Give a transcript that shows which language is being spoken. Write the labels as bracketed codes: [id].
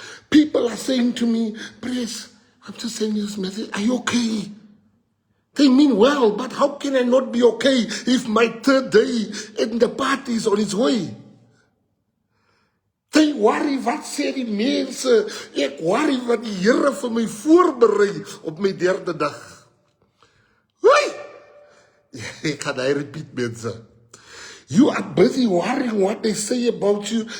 [en] People are saying to me, "Praise, I'm just sending you this message. Are you okay?" They mean well, but how can I not be okay if my third day and the party is on its way? They worry, [af] wat sê die mense? Ek worry wat die Here vir my voorberei op my derde dag. Hoi! Ek kan hy repeat, mense. [en] You are busy worrying what they say about you.